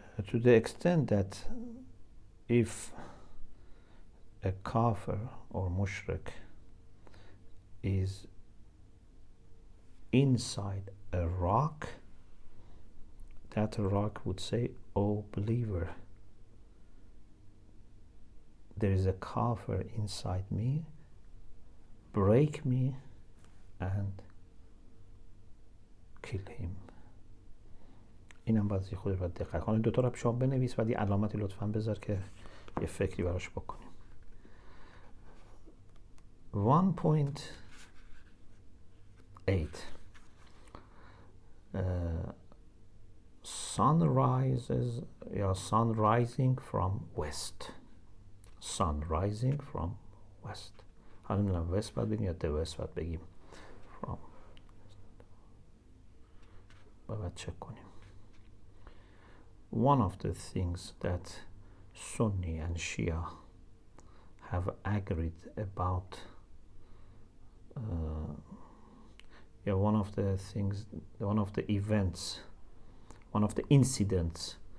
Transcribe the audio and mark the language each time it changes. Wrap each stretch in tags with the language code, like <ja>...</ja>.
<en>To the extent that if a kafir or mushrik is inside a rock, that rock would say, "Oh believer, there is a kafir inside me, break me and kill him."</en> <fa>اینم باید خودت باید دقت کنی. دوتا رو شما بنویس و یه علامتی لطفاً بذار که یه فکری براش بکنیم.</fa> <en>1.8 sun rises, یا sun rising from west. Sun rising from west.</en> <fa>حالا نمیدونم west باید بگیم یا the west باید بگیم from. باید چک کنیم.</fa> <en>One of the things that Sunni and Shia have agreed about, one of the things, one of the events, one of the incidents</en>